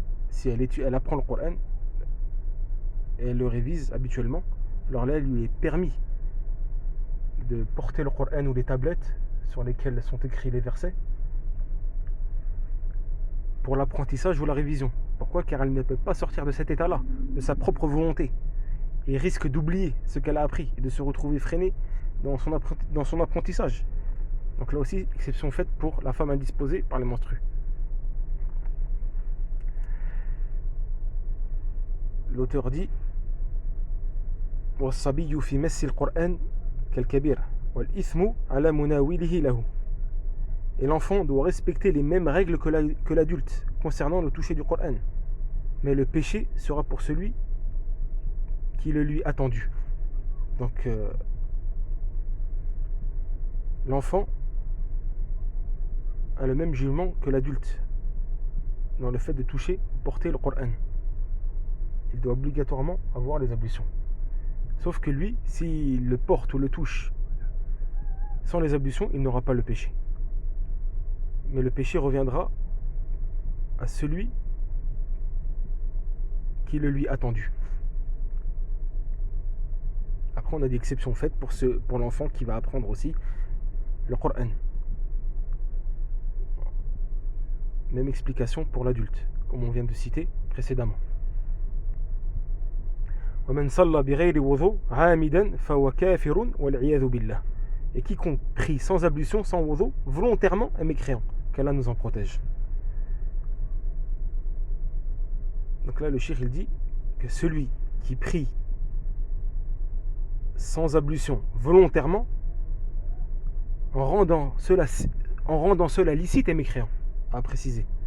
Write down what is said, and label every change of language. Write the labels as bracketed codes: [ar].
[fr] Si elle apprend le Coran et elle le révise habituellement, alors là, il lui est permis de porter le Coran ou les tablettes sur lesquelles sont écrits les versets pour l'apprentissage ou la révision. Pourquoi ? Car elle ne peut pas sortir de cet état-là, de sa propre volonté, et risque d'oublier ce qu'elle a appris et de se retrouver freinée dans son apprentissage. Donc là aussi, exception faite pour la femme indisposée par les menstrues. L'auteur dit [ar] والصبي في مس القرآن كالكبير والإثم على مناوله له. [fr] Et l'enfant doit respecter les mêmes règles que l'adulte concernant le toucher du Coran. Mais le péché sera pour celui qui le lui a tendu. Donc l'enfant a le même jugement que l'adulte dans le fait de toucher, porter le Coran. Il doit obligatoirement avoir les ablutions. Sauf que lui, s'il le porte ou le touche sans les ablutions, il n'aura pas le péché. Mais le péché reviendra à celui qui le lui a tendu. Après, on a des exceptions faites pour l'enfant qui va apprendre aussi le Coran. Même explication pour l'adulte, comme on vient de citer précédemment. [ar] ومن صلى بغير وضوء عامدا فهو كافر والعياذ بالله. [fr] Et quiconque prie sans ablution, sans wudu, volontairement est mécréant. Qu'Allah nous en protège. Donc là, le cheikh il dit que celui qui prie sans ablution volontairement, en rendant cela licite, est mécréant, à préciser.